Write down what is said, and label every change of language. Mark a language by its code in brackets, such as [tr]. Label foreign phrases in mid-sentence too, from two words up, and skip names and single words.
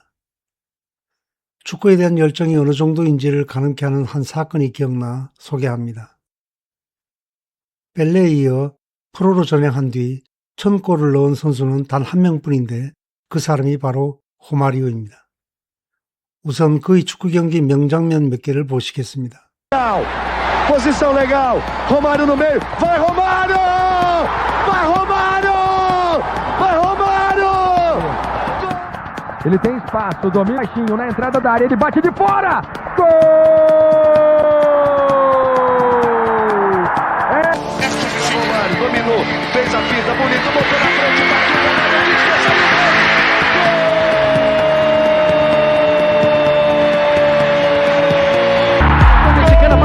[ko] 축구에 대한 열정이 어느 정도인지를 가늠케 하는 한 사건이 기억나 소개합니다. 펠레에 이어 프로로 전향한 뒤 1000골을 넣은 선수는 단 한 명뿐인데 그 사람이 바로 호마리오입니다. 우선 그의 축구 경기 명장면 몇 개를 보시겠습니다. [pt] Posição legal, Romário no meio, vai Romário! Vai Romário! Vai Romário! Ele tem espaço, domina baixinho na entrada da área, ele bate de fora! Gol! Romário dominou, fez a pinta, bonito, botou na frente, bateu, Romário de esquerda, gol!